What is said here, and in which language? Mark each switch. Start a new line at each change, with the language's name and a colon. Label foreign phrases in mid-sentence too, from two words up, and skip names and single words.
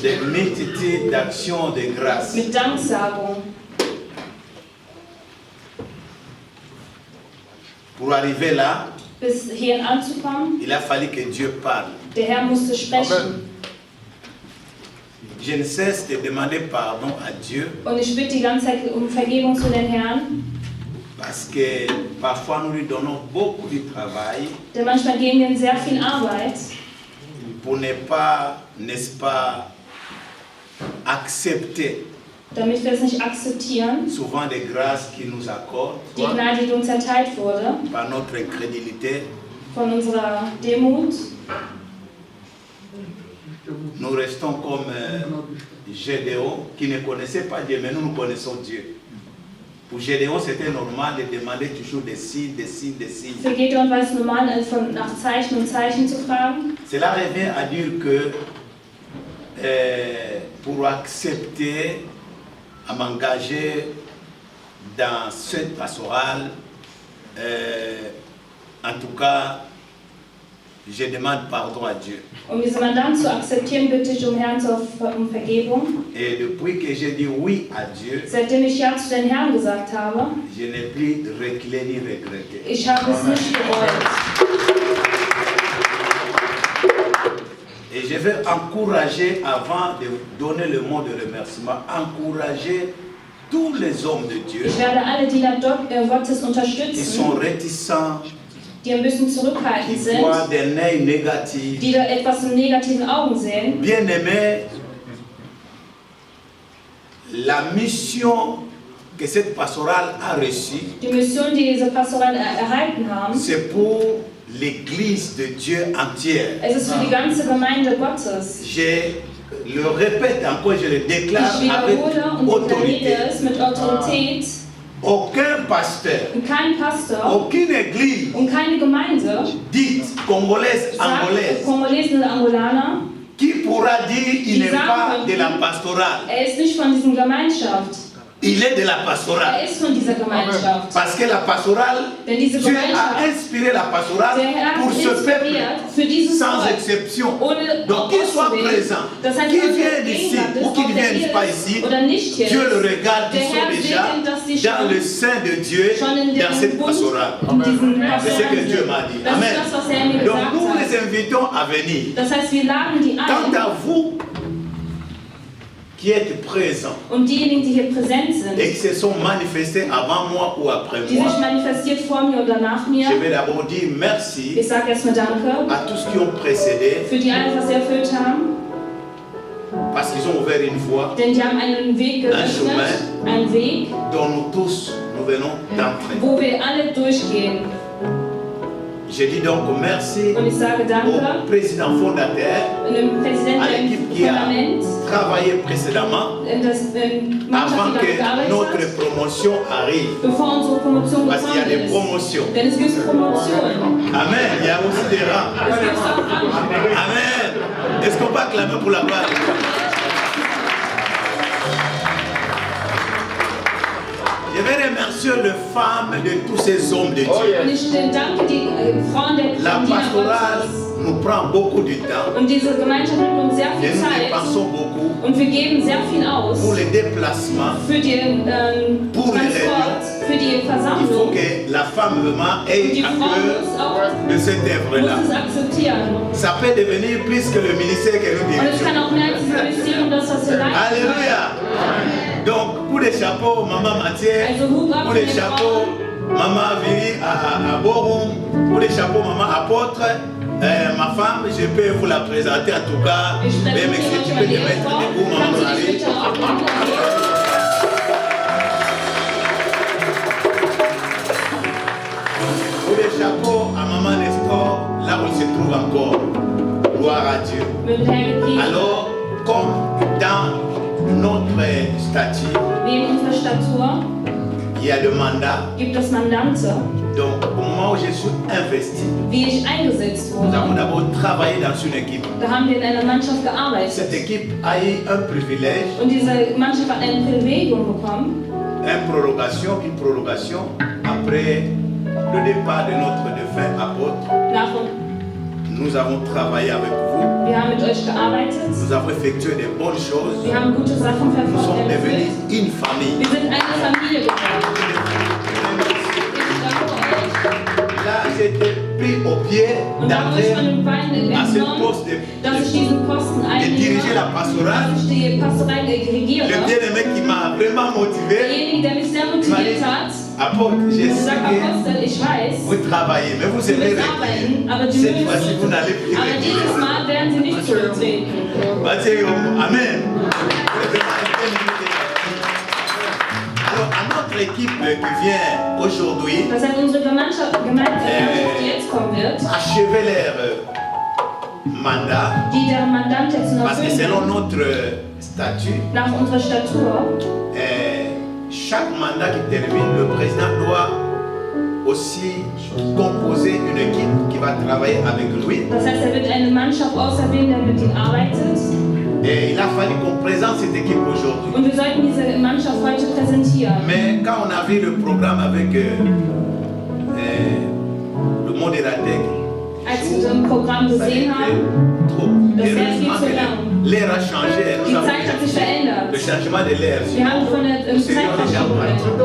French: de multitudes d'actions de grâce.
German: mit Danksagung.
French: Pour arriver là,
German: Bis hierhin anzukommen,
French: il a fallu que Dieu parle.
German: der Herr musste sprechen.
French: Je ne cesse de demander pardon à Dieu.
German: Und ich bitte die ganze Zeit um Vergebung zu den Herrn.
French: Parce que parfois nous lui donnons beaucoup de travail.
German: Denn manchmal geben wir ihm sehr viel Arbeit.
French: Pour ne pas, n'est-ce pas, accepter
German: damit wir es nicht akzeptieren,
French: souvent des grâces qu'il nous accorde
German: die Gnade, die uns erteilt wurde,
French: par notre incrédulité.
German: von unserer Demut.
French: Nous restons comme Gédéon qui ne connaissait pas Dieu, mais nous connaissons Dieu. Pour Gédéon, c'était normal de demander toujours des signes, des signes, des signes.
German: Für Gedeon war es normal, nach Zeichen und Zeichen zu fragen.
French: Cela revient à dire que pour accepter à m'engager dans cette pastorale, en tout cas, je demande pardon à Dieu.
German: Um diese Mandat zu akzeptieren, bitte ich Herrn um Vergebung.
French: Et depuis que j'ai dit oui à Dieu,
German: seitdem ich Ja zu den Herrn gesagt habe,
French: je n'ai plus reculé ni regretté.
German: Ich habe es nicht bereut.
French: Et je vais encourager, avant de donner le mot de remerciement, encourager tous les hommes de Dieu.
German: Ich werde alle Diener Gottes unterstützen.
French: Ils sont réticents.
German: Die ein bisschen zurückhaltend sind, die da etwas in negativen Augen sehen.
French: Bien-aimés, la mission que cette pastorale a reçue,
German: die Mission, die diese Pastorale erhalten haben,
French: c'est pour l'Église de Dieu entière.
German: Es ist für die ganze Gemeinde Gottes.
French: Je le répète encore, je le déclare avec autorité.
German: Mit Autorität.
French: Aucun pasteur,
German: kein Pastor,
French: aucune église,
German: und keine Gemeinde,
French: dite congolaise, angolaise,
German: Congolesen und Angolaner,
French: qui pourra dire il n'est pas de la pastorale.
German: Ist nicht von dieser Gemeinschaft.
French: Il est de la pastorale.
German: Ist von dieser Gemeinschaft.
French: Parce que la pastorale, Dieu a inspiré la pastorale pour ce peuple, sans exception. Donc qu'il soit présent, qu'il vienne ici ou qu'il vienne pas ici,
German: oder nicht hier
French: Dieu
German: ist,
French: le regarde,
German: der
French: ils
German: Herr
French: sont
German: sieht
French: déjà
German: ihn, dass sie
French: dans le sein de Dieu,
German: schon in
French: dans cette
German: dem Bund,
French: pastorale.
German: in diesem
French: C'est ce que
German: Pastorat
French: Dieu
German: sind.
French: m'a dit.
German: Das
French: Amen.
German: ist das, was er mir
French: Donc
German: gesagt
French: nous
German: hat.
French: les invitons à venir.
German: Das heißt, wir laden die
French: Quant
German: ein
French: à vous qui êtes présents
German: und diejenigen, die hier präsent
French: et qui
German: sind,
French: se sont manifestés avant moi ou après
German: die
French: moi,
German: sich manifestiert vor mir oder nach mir.
French: je vais d'abord dire merci
German: Ich sage erstmal Danke
French: à tous qui ont précédé
German: für die alles, was sie erfüllt haben,
French: parce qu'ils ont ouvert une voie
German: denn die haben einen Weg geöffnet, einen Weg,
French: dont nous tous nous venons d'entrer.
German: wo wir alle durchgehen.
French: Je dis donc merci
German: Und ich sage Danke
French: au président fondateur,
German: dem Präsidenten
French: à l'équipe
German: im
French: qui a
German: Parlament,
French: travaillé précédemment
German: das Mannschaft,
French: avant
German: die
French: que
German: daran gearbeitet
French: notre
German: hat,
French: promotion arrive.
German: bevor unsere Promotion
French: Parce qu'il y a
German: gekommen
French: des
German: ist.
French: promotions.
German: Denn es gibt Promotionen.
French: Amen. Il y a aussi des rangs.
German: Es gibt auch Rang.
French: Amen. Est-ce qu'on peut acclamer pour la gloire? Je vais remercier les femmes de tous ces hommes de Dieu.
German: Und ich danke die Frauen der
French: La
German: Diener
French: pastorale
German: Gottes.
French: nous prend beaucoup de temps
German: Und diese Gemeinschaft nimmt uns sehr
French: et
German: viel
French: nous
German: Zeit.
French: dépensons beaucoup
German: Und wir geben sehr viel aus
French: pour les déplacements.
German: für den
French: Pour les
German: Transport, für die
French: Il faut
German: Versammlung.
French: que la femme vraiment
German: Und
French: ait
German: die
French: à
German: Frau
French: cœur
German: muss auch
French: de cette œuvre-là.
German: muss es akzeptieren.
French: Ça peut devenir plus que le ministère que nous
German: Und es
French: dirigeons.
German: kann auch mehr als diese Beziehung, das, was wir leisten.
French: Alléluia. Donc, pour les chapeaux, maman Mathieu,
German: Also Hut ab
French: pour
German: für
French: les
German: die
French: chapeaux,
German: Frauen.
French: maman Viri à Borum, pour les chapeaux, maman Apôtre, ma femme, je peux vous la présenter en tout cas.
German: Ich
French: Mais
German: spreche
French: monsieur, tu
German: über
French: peux te
German: die
French: mettre
German: Ehefrau.
French: debout, maman
German: Kannst du dich
French: Marie.
German: bitte aufmachen?
French: Pour les chapeaux à maman Nestor, là où il se trouve encore. Gloire à Dieu.
German: Mit Herrn Gepriesen.
French: Alors, comme dans notre statut,
German: Wie in unserer Statur
French: il y a le mandat.
German: gibt es Mandante.
French: Donc, au moment où je suis investi,
German: Wie ich eingesetzt
French: nous avons
German: wurde,
French: d'abord travaillé dans une équipe.
German: da haben wir in einer Mannschaft gearbeitet.
French: Cette équipe a eu un privilège,
German: Und diese Mannschaft hat ein Privilegium bekommen,
French: une prolongation après le départ de notre défunt apôtre.
German: nach
French: Nous avons travaillé avec vous,
German: wir haben mit euch gearbeitet,
French: nous avons effectué de bonnes choses,
German: wir haben gute Sachen
French: nous sommes devenus
German: verfolgt.
French: une famille.
German: Wir sind eine Familie geworden. Ich danke euch.
French: Là, j'étais pris au pied
German: Und da wurde ich von
French: d'entrer
German: den Beinen
French: à ce
German: entnommen,
French: poste
German: dass ich diesen Posten
French: de diriger la
German: einnehme,
French: pastorale.
German: dass ich die Pastorei regiere.
French: Le bien-aimé qui m'a vraiment motivé,
German: Derjenige, der mich sehr motiviert hat,
French: apôtre, je
German: ich
French: sais
German: sage
French: que
German: Apostel, ich weiß,
French: vous travaillez, mais vous
German: sie
French: aimez
German: müssen arbeiten, aber die
French: Cette fois-ci, vous
German: müssen.
French: n'allez plus
German: Aber dieses
French: reculer.
German: Mal werden sie nicht zurücktreten.
French: Amen. Alors, à notre équipe qui vient aujourd'hui
German: Das heißt, unsere Gemeinschaft, die jetzt kommen wird,
French: achever leur mandat,
German: die deren Mandant jetzt noch
French: parce que
German: sind,
French: selon notre statut,
German: nach unserer Statur,
French: chaque mandat qui termine, le président doit aussi composer une équipe qui va travailler avec lui.
German: das heißt, er wird eine Mannschaft auserwählen, der mit ihm arbeitet.
French: Et il a fallu qu'on présente cette équipe aujourd'hui.
German: Und wir sollten diese Mannschaft heute präsentieren.
French: Mais quand on a vu le programme avec le modérateur,
German: Als wir so ein Programm
French: ça a été
German: gesehen haben,
French: trop.
German: das
French: Et
German: wäre viel
French: heureusement
German: zu
French: que
German: lang.
French: l'air a changé.
German: Die
French: Nous avons
German: Zeit hat sich verändert.
French: le changement de l'air.
German: Wir haben von der Zeit verschoben.